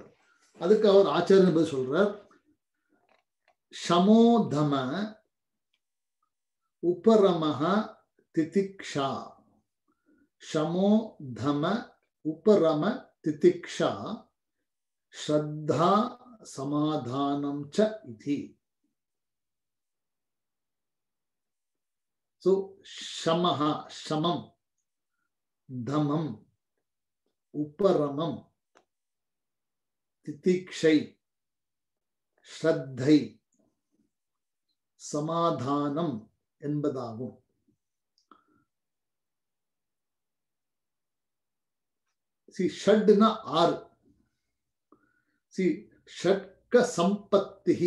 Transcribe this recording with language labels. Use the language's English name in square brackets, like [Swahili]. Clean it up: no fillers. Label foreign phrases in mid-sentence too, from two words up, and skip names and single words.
[Tamil] அதுக்கு அவர் ஆச்சாரியன் பதில் சொல்றார், [Sanskrit] शमोदम उपरमः तितिक्षा. शमोदम उपरम तितिक्षा श्रद्धा समाधानं च इति. So शमः, शमम्, दमम्, उपरमम्, तितिक्षै, [Tamil] ஸ்ரத்தை, சமாதானம் என்பதாகும். ஷட்னா 6. [Sanskrit] षट्क सम्पत्तिः.